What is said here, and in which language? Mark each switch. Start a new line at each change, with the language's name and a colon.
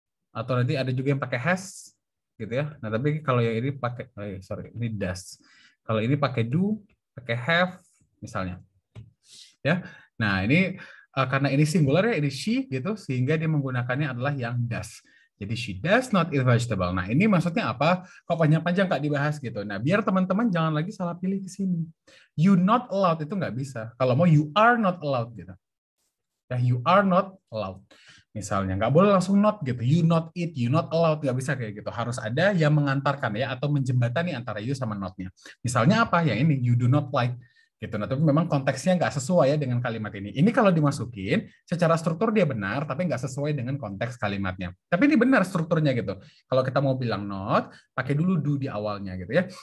Indonesian: Atau nanti ada juga yang pakai has, gitu ya. Nah, tapi kalau yang ini pakai, ini does. Kalau ini pakai do, pakai have, misalnya. Ya, nah ini karena ini singular ya, ini she gitu, sehingga dia menggunakannya adalah yang does. Jadi
English: she does not eat vegetable.
Indonesian: Nah, ini maksudnya apa? Kok panjang-panjang Kak dibahas gitu. Nah, biar teman-teman jangan lagi salah pilih ke sini.
English: You not allowed
Indonesian: itu nggak bisa. Kalau mau
English: you are not allowed gitu.
Indonesian: Ya,
English: you are not allowed.
Indonesian: Misalnya, nggak boleh langsung not gitu.
English: You not eat, you not allowed.
Indonesian: Nggak bisa kayak gitu. Harus ada yang mengantarkan ya, atau menjembatani antara you sama not-nya. Misalnya apa? Ya ini,
English: you do not like.
Indonesian: Gitu. Nah, tapi memang konteksnya nggak sesuai ya dengan kalimat ini. Ini kalau dimasukin, secara struktur dia benar, tapi nggak sesuai dengan konteks kalimatnya. Tapi ini benar strukturnya gitu. Kalau kita mau bilang not, pakai dulu do di awalnya gitu ya.